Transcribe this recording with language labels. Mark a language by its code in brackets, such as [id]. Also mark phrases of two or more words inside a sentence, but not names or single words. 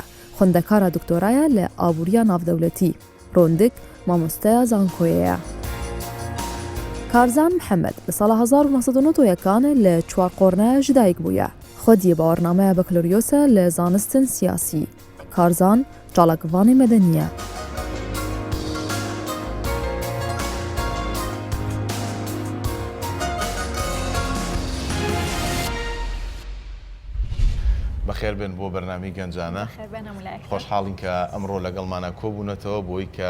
[ku] Xwendekara doktoraya li abûriya navdewletî. Rondik mamosteya zankoyê ye. Karzan Mihemed li sala 1991 li Çwarqornaya ji dayîk bûye. Xwediyê barnameya bakaloryose li zanistin siyasî. Karzan çalakvanê medenî ye. [ckb] بەخێر بن بۆ بەرنامی گەنجانە خۆشحاڵین کە ئەمڕۆ لەگەڵمانە کۆبوونەتەوە بۆی کە